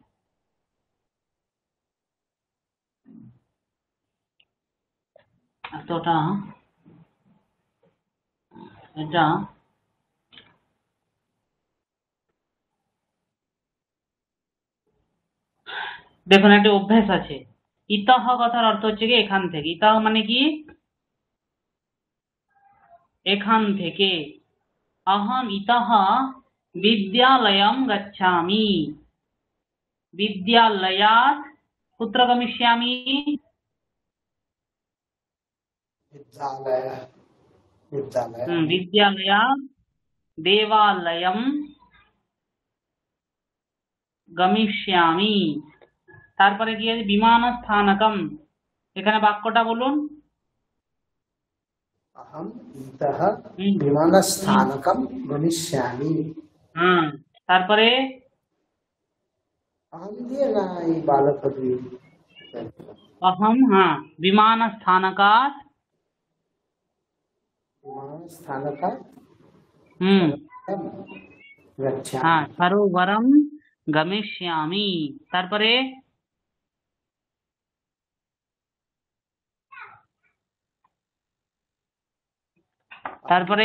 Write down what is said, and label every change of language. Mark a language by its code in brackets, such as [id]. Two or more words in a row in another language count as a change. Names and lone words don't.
[bn] এতটা এটা দেখুন, একটা অভ্যাস আছে। ইতঃ কথার অর্থ হচ্ছে কি এখান থেকে। ইতঃ মানে কি? এখান থেকে। [sa] अहम इतः विद्यालयं गच्छामि। विद्यालयात् कुत्र गमिष्यामि? विद्यालयात् देवालयं गमिष्यामि। [bn] তারপরে কি আছে? বিমানস্থানকম। এখানে বাক্যটা বলুন। [sa] अहम इतः विमानस्थानकं गमिष्यामि। [bn] তারপরে अहम দিয়ে না এই বালক দিয়ে? [sa] अहम हाँ विमानस्थानकात् स्थानकात् गच्छामि। हाँ सरोवरम गमिष्यामि [bn] তারপরে তারপরে